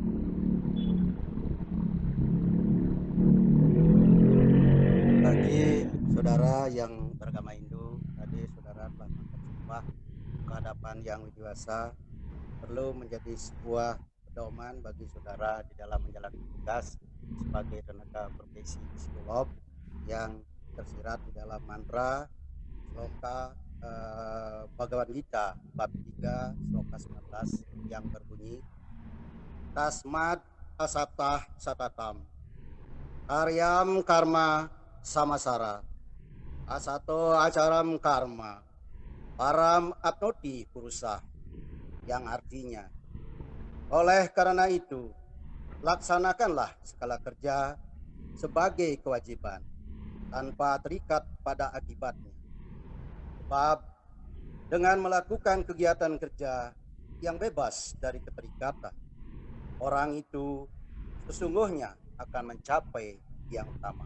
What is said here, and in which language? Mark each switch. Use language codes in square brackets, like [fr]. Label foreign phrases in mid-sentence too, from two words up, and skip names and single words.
[id] Bagi saudara yang beragama Hindu, tadi saudara telah bersumpah kehadapan Yang Widi Wasa perlu menjadi sebuah pedoman bagi saudara di dalam menjalankan tugas sebagai tenaga profesi psikolog yang tersirat di dalam mantra sloka Bhagavad Gita bab 3 sloka 19 yang berbunyi [sa] Tasmad asatah satatam karyam karma samasara asato acaram karma param apnoti purusa, [id] yang artinya oleh karena itu, laksanakanlah segala kerja sebagai kewajiban, tanpa terikat pada akibatnya. Sebab dengan melakukan kegiatan kerja yang bebas dari keterikatan, orang itu sesungguhnya akan mencapai yang utama.